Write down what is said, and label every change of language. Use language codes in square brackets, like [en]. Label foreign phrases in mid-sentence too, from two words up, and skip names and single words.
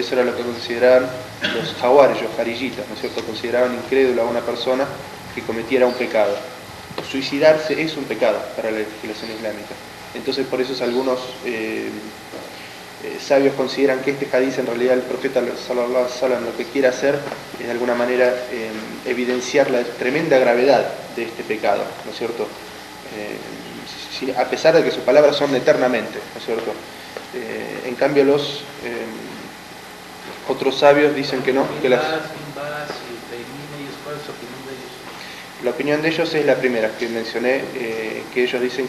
[es] Eso era lo que consideraban los jawaris, los jarillitas, ¿no es cierto? Consideraban incrédulo a una persona que cometiera un pecado. Suicidarse es un pecado para la legislación islámica. Entonces, por eso algunos sabios consideran que este hadiz, en realidad el profeta [ar] صلى الله عليه وسلم [es] lo que quiere hacer es de alguna manera evidenciar la tremenda gravedad de este pecado, ¿no es cierto? A pesar de que sus palabras son eternamente, ¿no es cierto? En cambio los otros sabios dicen que no, que la opinión de ellos es la primera que mencioné, que ellos dicen